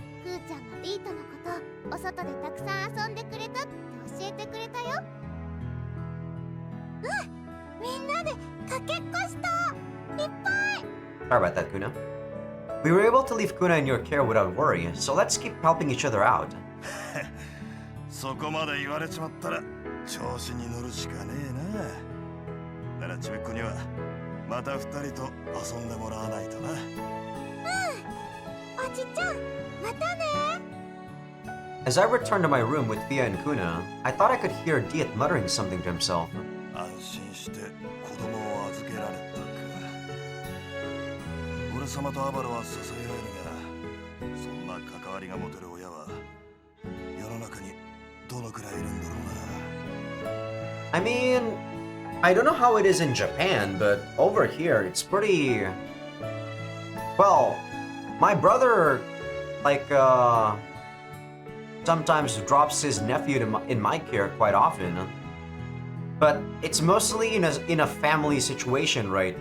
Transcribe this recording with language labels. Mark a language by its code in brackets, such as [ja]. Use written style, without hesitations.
[ja] くーちゃんがビートのことお外でたくさん遊んでくれたって教えてくれたよ。みんなでかけっこした。いっぱい。 [en] Sorry about that, Kuna. We were able to leave Kuna in your care without worry, so let's keep helping each other out. [ja] そこまで言われちまったら調子に乗るしかねえな。ならちびっこにはまた二人と遊んでもらわないとな。おじちゃん、またね。 [en] As I returned to my room with Fia and Kuna, I thought I could hear Diet muttering something to himself. [ja] 安心して子供を預けられたか。俺様とアバロは支え合えるが、そんな関わりが持てる親は世の中にどのくらいいるんだろうな。 [en] I mean, I don't know how it is in Japan, but over here it's pretty... Well, my brother, like, sometimes drops his nephew in my care quite often. But it's mostly in a family situation, right?